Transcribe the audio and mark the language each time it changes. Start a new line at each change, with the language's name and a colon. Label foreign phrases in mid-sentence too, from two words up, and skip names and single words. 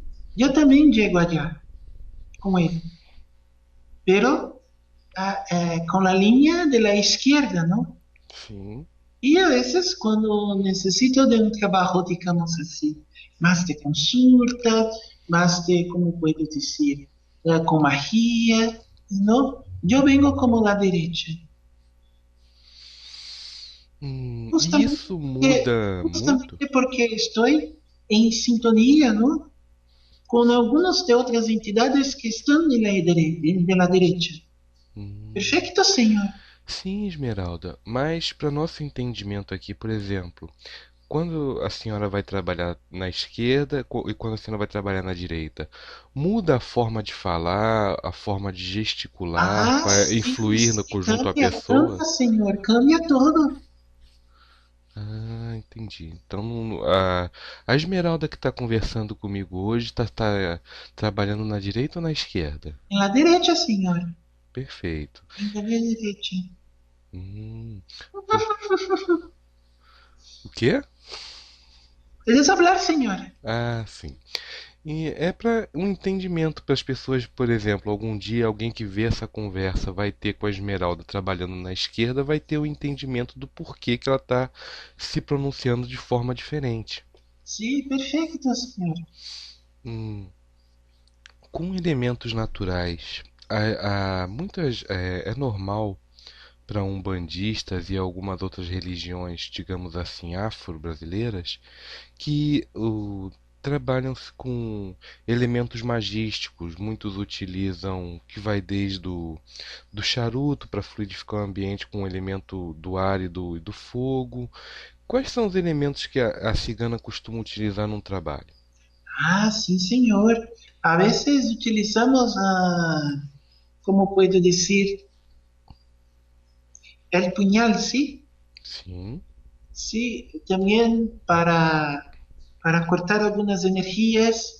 Spanish: Yo también llego allá con él, pero con la línea de la izquierda, ¿no?
Portuguese: Sim.
Spanish: Y a veces cuando necesito de un trabajo, digamos así, más de consulta, más de, ¿cómo puedo decir? Con magia, ¿no? Yo vengo como la derecha,
Portuguese: E
Spanish: justamente
Portuguese: isso
Spanish: porque,
Portuguese: muda muito?
Spanish: justamente porque estoy en sintonía, ¿no? Con algunas de otras entidades que están de la derecha. Hum. Perfecto, señor.
Portuguese: Sim, Esmeralda, mas para nosso entendimento aqui, por exemplo, quando a senhora vai trabalhar na esquerda e quando a senhora vai trabalhar na direita, muda a forma de falar, a forma de gesticular Ah, para
Spanish: sí,
Portuguese: influir no
Spanish: sí,
Portuguese: conjunto à
Spanish: cambia,
Portuguese: pessoa?
Spanish: cambia, señor, cambia todo.
Portuguese: Ah, entendi. Então, a Esmeralda que está conversando comigo hoje está trabalhando na direita ou na esquerda?
Spanish: En la derecha, señor.
Portuguese: Perfeito.
Spanish: En la derecha.
Portuguese: Hum, por- o quê?
Spanish: ¿Puedes hablar, señor?
Portuguese: Ah, sim. E é para um entendimento para as pessoas, por exemplo, algum dia alguém que vê essa conversa vai ter com a Esmeralda trabalhando na esquerda, vai ter o entendimento do porquê que ela está se pronunciando de forma diferente.
Spanish: Sí, perfecto, señor.
Portuguese: Hum, com elementos naturais, é normal para umbandistas e algumas outras religiões, digamos assim, afro-brasileiras, que trabalham com elementos magísticos. Muitos utilizam que vai desde do charuto para fluidificar o ambiente com o elemento do ar e do fogo. Quais são os elementos que a cigana costuma utilizar num trabalho?
Spanish: Ah, sí, señor. A veces utilizamos, ¿cómo puedo decir? El puñal, ¿sí?
Portuguese: Sim,
Spanish: Sí, también para cortar algunas energías.